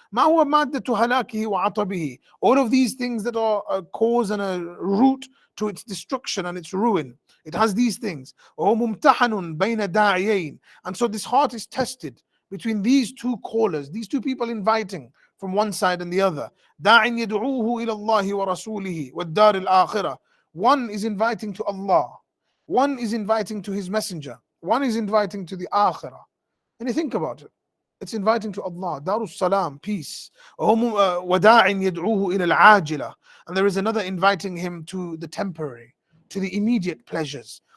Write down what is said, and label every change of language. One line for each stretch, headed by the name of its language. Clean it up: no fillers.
Arabic: ما هو مادة هلاكه وعطبه.
English: All of these things that are a cause and a root to its destruction and its ruin. It has these things.
Arabic: وهو ممتحن بين داعيين.
English: And so this heart is tested between these two callers, these two people inviting from one side and the other.
Arabic: داع يدعوه إلى الله ورسوله والدار الآخرة.
English: One is inviting to Allah. One is inviting to His Messenger. One is inviting to the Akhirah. And you think about it. It's inviting to Allah, Darus Salam, peace.
Arabic: وَدَاعٍ يَدْعُوهُ إِلَى الْعَاجِلَةِ.
English: And there is another inviting him to the temporary, to the immediate pleasures.